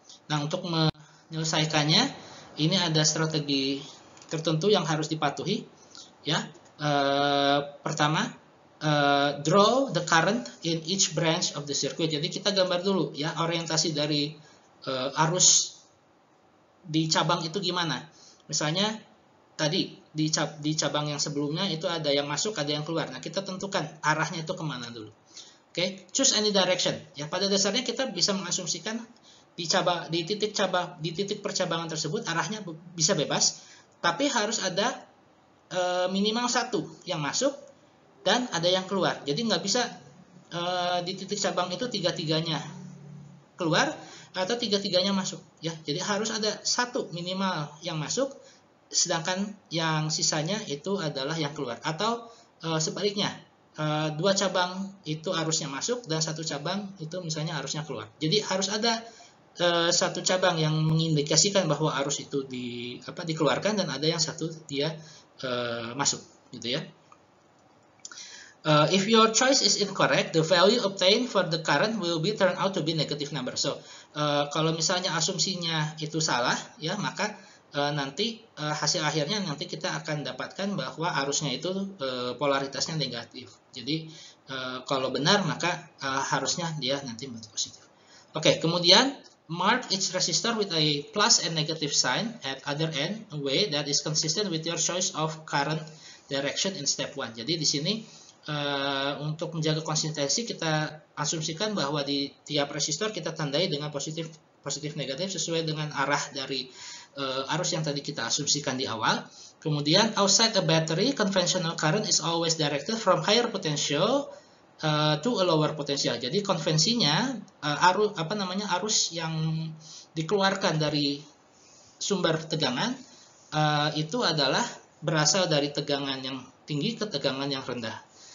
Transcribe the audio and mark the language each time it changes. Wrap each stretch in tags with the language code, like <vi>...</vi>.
<id>Nah, untuk menyelesaikannya ini ada strategi tertentu yang harus dipatuhi ya. Pertama,</id> <en>draw the current in each branch of the circuit.</en> <id>Jadi kita gambar dulu ya orientasi dari arus di cabang itu gimana. Misalnya tadi di cabang yang sebelumnya itu ada yang masuk, ada yang keluar. Nah, kita tentukan arahnya itu kemana dulu. Oke,</id> <en>choose any direction.</en> <id>Ya, pada dasarnya kita bisa mengasumsikan di titik percabangan tersebut arahnya bisa bebas, tapi harus ada minimal satu yang masuk dan ada yang keluar. Jadi nggak bisa di titik cabang itu tiga-tiganya keluar atau tiga-tiganya masuk. Ya, jadi harus ada satu minimal yang masuk, sedangkan yang sisanya itu adalah yang keluar. Atau sebaliknya, dua cabang itu arusnya masuk dan satu cabang itu misalnya arusnya keluar. Jadi harus ada satu cabang yang mengindikasikan bahwa arus itu dikeluarkan dan ada yang satu dia masuk, gitu ya.</id> <en>If your choice is incorrect, the value obtained for the current will be turned out to be negative number.</en> <id>So, kalau misalnya asumsinya itu salah, ya maka nanti hasil akhirnya nanti kita akan dapatkan bahwa arusnya itu polaritasnya negatif. Jadi kalau benar maka harusnya dia nanti positif. Oke, kemudian</id> <en>mark each resistor with a plus and negative sign at other end, a way that is consistent with your choice of current direction in step 1.</en> <id>Jadi di sini untuk menjaga konsistensi kita asumsikan bahwa di tiap resistor kita tandai dengan positif negatif sesuai dengan arah dari arus yang tadi kita asumsikan di awal. Kemudian</id> <en>outside a battery, conventional current is always directed from higher potential to a lower potential.</en> <id>Jadi konvensinya arus yang dikeluarkan dari sumber tegangan itu adalah berasal dari tegangan yang tinggi ke tegangan yang rendah.</id>